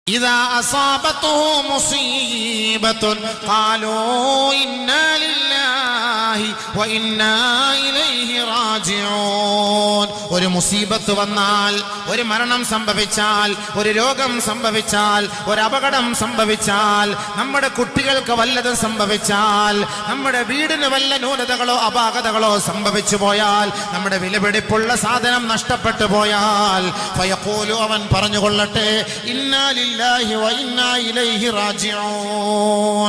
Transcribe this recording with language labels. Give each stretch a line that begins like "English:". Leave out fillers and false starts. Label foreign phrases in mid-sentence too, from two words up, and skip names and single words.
Arabic: إذا أصابته مصيبة قالوا إنا لله وإنا إليه راجعون.
Malayalam: ഒരു മുസീബത്ത് വന്നാൽ, ഒരു മരണം സംഭവിച്ചാൽ, ഒരു രോഗം സംഭവിച്ചാൽ, ഒരു അപകടം സംഭവിച്ചാൽ, നമ്മുടെ കുട്ടികൾക്ക് വല്ലതും സംഭവിച്ചാൽ, നമ്മുടെ വീടിന് വല്ല ന്യൂനതകളോ അപാകതകളോ സംഭവിച്ചു പോയാൽ, നമ്മുടെ വിലപിടിപ്പുള്ള സാധനം നഷ്ടപ്പെട്ടു പോയാൽ, ഫയഖൂലു, അവൻ പറഞ്ഞുകൊള്ളട്ടെ,
Arabic: إنا لله وإنا إليه راجعون.